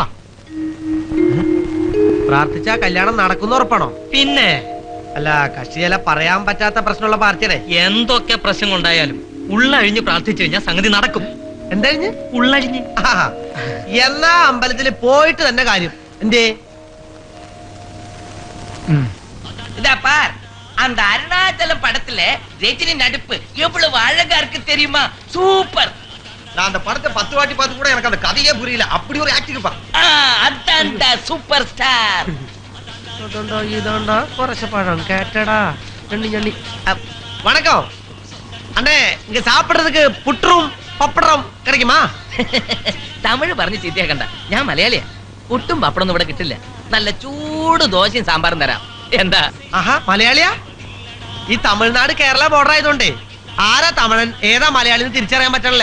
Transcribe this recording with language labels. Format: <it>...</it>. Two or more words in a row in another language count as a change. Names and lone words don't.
<ml>പ്രാർത്ഥിച്ചാ കല്യാണം നടക്കുന്ന ഉറപ്പാണോ? പിന്നെ അല്ല, കക്ഷി ചില പറയാൻ പറ്റാത്ത പ്രശ്നമുള്ള പാർട്ടിയുടെ. എന്തൊക്കെ പ്രശ്നം ഉണ്ടായാലും ഉള്ളഴിഞ്ഞ് പ്രാർത്ഥിച്ചു കഴിഞ്ഞാൽ സംഗതി നടക്കും. എന്താഴിഞ്ഞ്? ഉള്ളഴിഞ്ഞ്. എന്നാ അമ്പലത്തിൽ പോയിട്ട് തന്നെ കാര്യം. എന്തേ?</ml> <ta>இதா பார், அந்த அருணாச்சலம் படத்துல ரஜினி நடிப்பு எவ்வளவு அழகா இருக்கு தெரியுமா? சூப்பர். நான் அந்த படத்தை 10 வாட்டி பார்த்து கூட எனக்கு அந்த கதையே புரியல. அப்படி ஒரு ஆக்டிங் பா. அதான்டா சூப்பர் ஸ்டார். இதாண்டா குறைச்ச பழம் கேட்டடா. வணக்கம் அண்ணே, இங்க சாப்பிடுறதுக்கு புற்றும் പപ്പടം கிடைக்குமா?</ta> <ml>തമിഴ് പറഞ്ഞ് ചീത്തയാക്കണ്ട, ഞാൻ മലയാളിയാ. പുട്ടും പപ്പടൊന്നും ഇവിടെ കിട്ടില്ല. നല്ല ചൂട് ദോശയും സാമ്പാറും തരാം. എന്താ? ആഹാ, മലയാളിയാ? ഈ തമിഴ്നാട് കേരള ബോർഡർ ആയതുകൊണ്ടേ ആരാ തമിഴൻ ഏതാ മലയാളി എന്ന് തിരിച്ചറിയാൻ പറ്റണില്ല.</ml>